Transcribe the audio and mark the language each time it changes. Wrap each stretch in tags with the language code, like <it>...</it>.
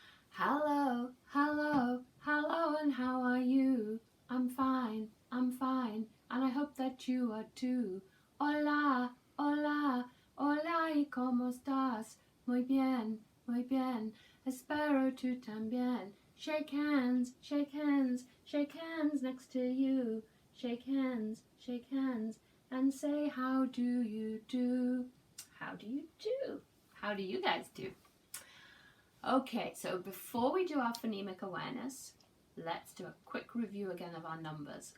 <en>Hello, hello, hello, and how are you? I'm fine, and I hope that you are too.</en> <es>Hola, hola, hola, ¿y cómo estás? Muy bien, espero tú también.</es> <en>Shake hands, shake hands, shake hands next to you. Shake hands, and say, how do you do? How do you do? How do you guys do? Okay, so before we do our phonemic awareness, let's do a quick review again of our numbers.</en>